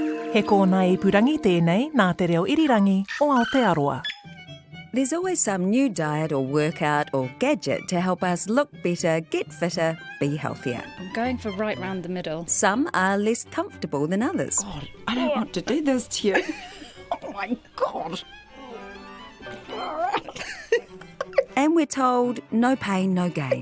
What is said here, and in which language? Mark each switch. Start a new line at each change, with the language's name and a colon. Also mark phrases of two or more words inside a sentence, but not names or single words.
Māori: He kōna ipurangi tēnei nā te reo irirangi o Aotearoa.
English: There's always some new diet or workout or gadget to help us look better, get fitter, be healthier. I'm going for right round the middle. Some are less comfortable than others. God, I don't want to do this to you. Oh my God. And we're told, no pain, no gain.